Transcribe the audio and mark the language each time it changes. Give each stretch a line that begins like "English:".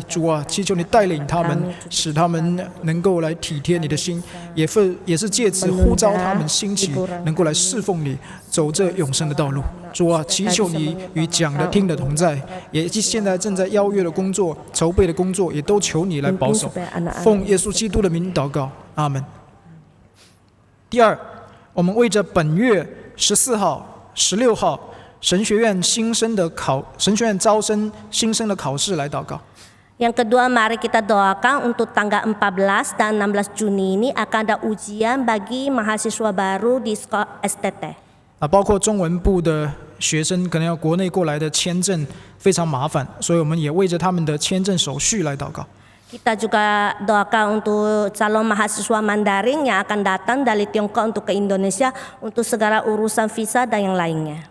Chinese: 主啊，祈求你带领他们，使他们能够来体贴你的心，也是借此呼召他们兴起，能够来侍奉你，走这 永生的道路，主啊，祈求你与讲的、听的同在，也现在正在邀约的工作、筹备的工作，也都求你来保守。奉耶稣基督的名祷告，阿门。第二，我们为着本月14号、16号神学院招生新生的考试来祷告。
Indonesian: Yang kedua, mari kita doakan untuk tanggal 14 dan 16 Juni ini akan ada ujian bagi mahasiswa baru di sekolah STT.
Chinese: 包括中文部的学生可能要国内过来的签证非常麻烦，所以我们也为着他们的签证手续来祷告。
Indonesian: Kita juga doakan untuk calon mahasiswa Mandarin yang akan datang dari Tiongkok untuk ke Indonesia untuk segala urusan visa dan yang lainnya.